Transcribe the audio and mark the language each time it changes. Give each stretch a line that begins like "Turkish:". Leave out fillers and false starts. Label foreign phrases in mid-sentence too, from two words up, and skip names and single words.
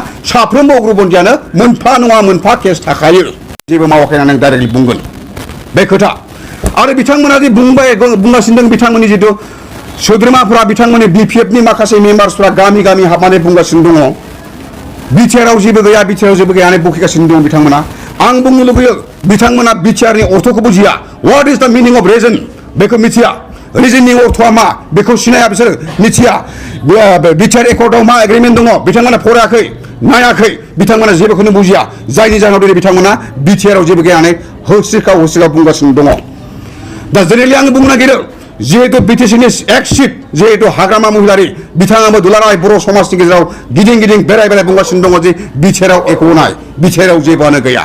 Bodo: साफ्रोमबो उग्रपन्थीयानो मोनफा नङा मोनफा केस थाखायो, जेबो मावाखै होननानै आं डाइरेक्टलि बुंगोन बे खोथा। आरो बिथांमोना जे बुंगासिनो दं, बिथांमोननि जिथु सोद्रोमाफोरा, बिथांमोननि बिपिएफनि माखासे मेम्बार्सफ्रा गामि हाबनानै बुंगासिनो दङ बिटिआरआव जेबो गैया, बिटिआरआव जेबो गैया होननानै बखिगासिनो दं बिथांमोना। आं बुंनो लुबैयो बिथांमोना बिटिआरनि अर्थखौ बुजिया।
English: what is the meaning of reason
Bodo: बेखौ मिथिया, रिजननि अर्थआ मा बेखौ सिनाया, बिसोर मिथिया। बिटिआर एकर्डआव मा एग्रिमेन्ट दङ बिथांमोना फरायाखै, नायाखै, बिथांमोना जेबोखौनो बुजिया। जायनि जाहोनाव दिनै बिथांमोना बिटिआरआव जेबो गैया होननानै होस्रिखाव बुंगासिनो दङ। दा जेनेरेलि आं बुंनो नागिरो जिहेतु बिटिसिनि
English: ex chief
Bodo: जिहेतु हाग्रामा महिलारि, बिथाङाबो दुलाराय बर' समाजनि गेजेराव गिदिं बेराय बुंगासिनो दङ जे बिटिआरआव एख' नाय, बिटिआरआव जेबोआनो गैया।